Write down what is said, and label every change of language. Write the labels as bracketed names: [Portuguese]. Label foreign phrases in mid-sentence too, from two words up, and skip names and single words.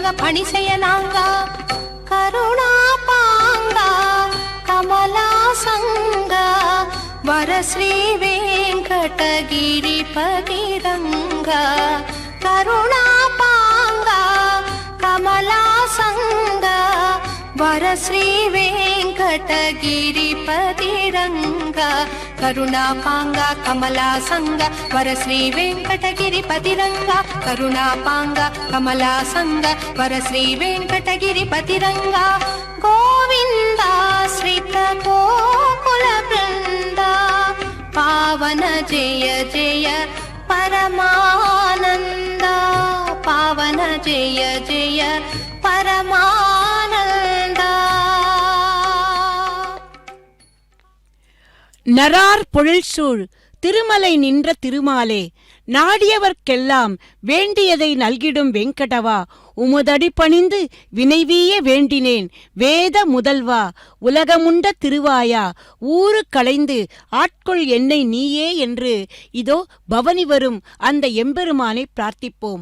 [Sanskrit] फणिशयनांगा करुणा पांगा कमला संगा वर श्री वेंकटगिरि पतिरंगा करुणा पांगा कमला संगा वर श्री वेंकटगिरि पतिरंगा కరుణాపాంగ కమలాసంగ వరశ్రీ వెంకటగిరిపతిరంగ కరుణాపాంగ కమలాసంగ వరశ్రీ వెంకటగిరిపతిరంగ గోవిందాశ్రిత గోకుల బృంద పావన జయ జయ పరమానంద పావన జయ జయ பரமானந்த. [Tamil] நரார் பொழில்சூழ் திருமலை நின்ற திருமாலே, நாடியவர்க்கெல்லாம் வேண்டியதை நல்கிடும் வெங்கடவா, உமதடி பணிந்து வினைவீய வேண்டினேன் வேத முதல்வா, உலகமுண்ட திருவாயா, ஊறு களைந்து ஆட்கொள் என்னை நீயே என்று இதோ பவனி வரும் அந்த எம்பெருமானை பிரார்த்திப்போம்.